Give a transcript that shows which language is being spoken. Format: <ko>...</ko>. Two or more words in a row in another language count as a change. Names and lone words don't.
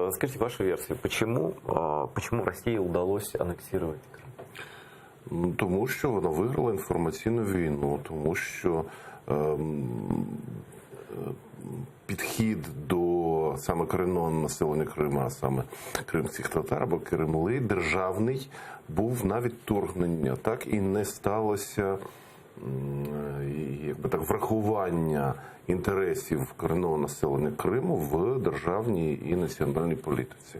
<ru>скажите вашу версию, почему России удалось аннексировать Крым?</ru> <uk>Ну, тому що вона виграла інформаційну війну, тому що підхід до саме корінного населення Криму, а саме кримських татар або кремли, державний, був навіть вторгнення, так і не сталося якби так врахування інтересів корінного населення Криму в державній і національній політиці.</uk>